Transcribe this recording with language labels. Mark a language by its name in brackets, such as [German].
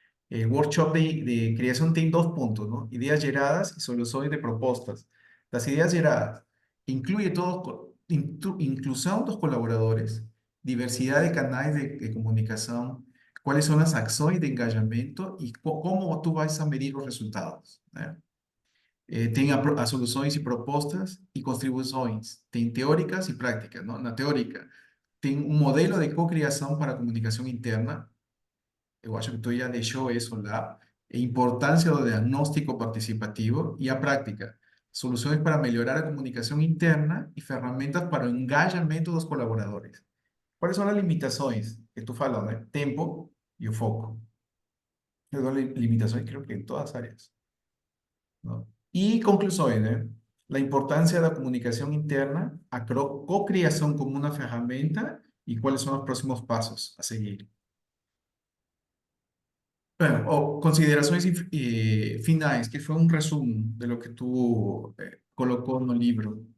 [Spanish] El workshop de creación tiene dos puntos, ¿no? Ideas geradas y soluciones de propuestas. Las ideas geradas incluye todo, inclusión de los colaboradores, diversidad de canales de comunicación, cuáles son las acciones de engajamiento y cómo tú vas a medir los resultados, ¿no? [Portuguese] Tem as soluções e propostas e contribuições. Tem teóricas e práticas, não? Na teórica, tem um modelo de cocriação para a comunicação interna. Eu acho que tu já deixou isso lá. A importância do diagnóstico participativo e a prática. Soluções para melhorar a comunicação interna e ferramentas para o engajamento dos colaboradores. Quais são as limitações que tu falas, né? Tempo e o foco. Eu dou limitações, creo que em todas as áreas. [Spanish] ¿No? Y conclusiones, ¿eh? La importancia de la comunicación interna, a co-creación como una herramienta y cuáles son los próximos pasos a seguir. [Portuguese] Bueno, o considerações finais, que foi um resumo de lo que tu colocou no livro.